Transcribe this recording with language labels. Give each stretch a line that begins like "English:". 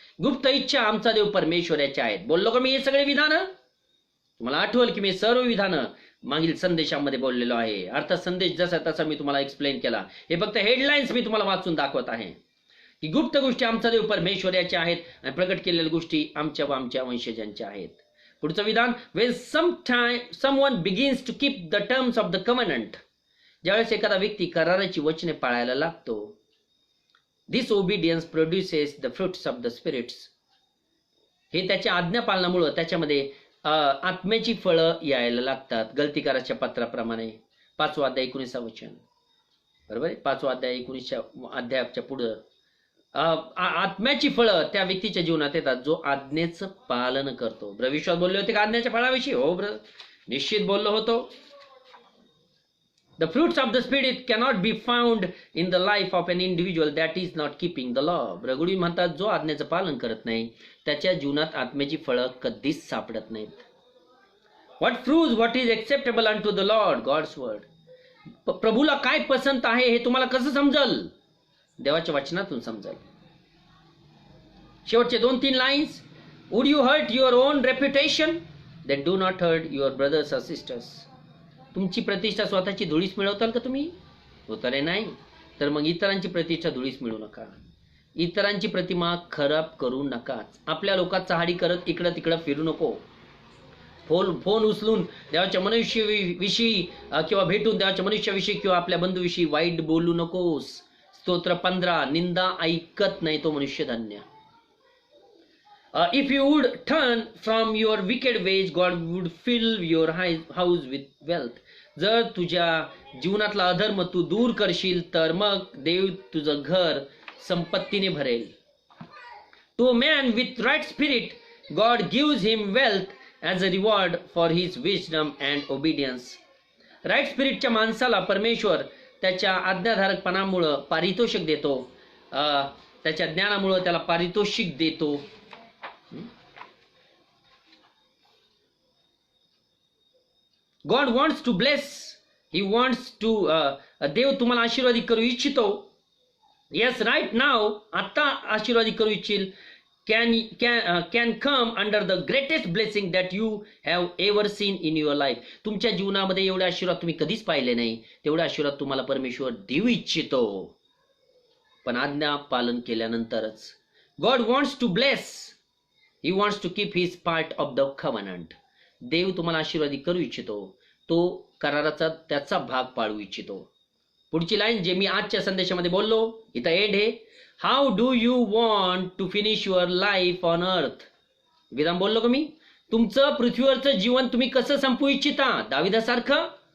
Marathi: गुप्त इच्छा आमचा देव परमेश्वराच्या आहेत. बोललो का मी हे सगळे विधानं? तुम्हाला आठवल की मी सर्व विधानं मागील संदेशामध्ये बोललेलो आहे. अर्थात संदेश जसा तसा मी तुम्हाला एक्सप्लेन केला. हे फक्त हेडलाईन्स मी तुम्हाला वाचून दाखवत आहे की गुप्त गोष्टी आमचा देव परमेश्वराच्या आहेत आणि प्रकट केलेल्या गोष्टी आमच्या व आमच्या वंशजांच्या आहेत. पुढचं विधान,
English: when someone begins to keep the terms of the covenant,
Marathi: ज्यावेळेस एखादा व्यक्ती कराराची वचने पाळायला लागतो,
English: this obedience produces the fruits of the spirits.
Marathi: हे त्याच्या आज्ञा पालनामुळे त्याच्यामध्ये आत्म्याची फळं यायला लागतात. गलतीकाराच्या पत्राप्रमाणे 5वा अध्याय 19 वचन, बरोबर आहे. 5वा अध्याय 19 अध्यायाच्या पुढे आत्म्याची फळं त्या व्यक्तीच्या जीवनात येतात जो आज्ञेचं पालन करतो. विश्वास बोलले होते का आज्ञेच्या फळाविषयी? हो ब्रदर, निश्चित बोललो होतो.
English: The fruits of the Spirit cannot be found in the life of an individual that is not keeping the law.
Marathi: रघुडी म्हणतात, जो आज्ञेचं पालन करत नाही त्याच्या जीवनात आत्म्याची फळं कधीच सापडत नाहीत.
English: What fruits, what is acceptable unto the Lord, God's word.
Marathi: प्रभूला काय पसंत आहे हे तुम्हाला कसं समजल? देवाच्या वचनातून समजल. शेवटचे 2-3 lines.
English: Would you hurt your own reputation? Then do not hurt your brothers or sisters.
Marathi: तुमची प्रतिष्ठा स्वतःची धुळीस मिळवताल का तुम्ही? उत्तरे नाही. तर मग इतरांची प्रतिष्ठा धुळीस मिळवू नका. इतरांची प्रतिमा खराब करू नकाच. आपल्या लोकात चहाडी करत इकडं तिकडं फिरू नको. फोन उचलून देवाच्या मनुष्याविषयी किंवा भेटून देवाच्या मनुष्याविषयी किंवा आपल्या बंधूविषयी वाईट बोलू नकोस. स्तोत्र 15. निंदा ऐकत नाही तो मनुष्य धन्य.
English: If you would turn from your wicked ways, God would fill your house with wealth.
Marathi: जर तुझ्या जीवनातला अधर्म तू दूर करशील तर मग देव तुझं घर संपत्तीने भरेल.
English: To a man with right spirit, God gives him wealth as a reward for his wisdom and obedience.
Marathi: Right स्पिरिटच्या माणसाला परमेश्वर त्याच्या आज्ञाधारकपणामुळं पारितोषिक देतो. त्याच्या ज्ञानामुळं त्याला पारितोषिक देतो.
English: God wants to bless. He wants to
Marathi: देव तुम्हाला आशीर्वादित करू इच्छितो.
English: Yes, right now,
Marathi: आता आशीर्वादित करू इच्छिल.
English: Can come under the greatest blessing that you have ever seen in your life.
Marathi: तुमच्या जीवनामध्ये एवढे आशीर्वाद तुम्ही कधीच पाहिले नाही तेवढे आशीर्वाद तुम्हाला परमेश्वर देऊ इच्छितो, पण आज्ञा पालन केल्यानंतरच.
English: God wants to bless. He wants to keep his part of the covenant.
Marathi: देव तुम्हाला आशीर्वादित करू इच्छितो, तो कराराचा त्याचा भाग पाळू इच्छितो. पुढची लाईन जे मी आजच्या संदेशामध्ये बोललो इथं एंड आहे.
English: How do you want to finish your life on earth.
Marathi: विधान बोललो का मी? तुमचं पृथ्वीवरचं जीवन तुम्ही कसं संपवू इच्छिता? दाविदासारखं.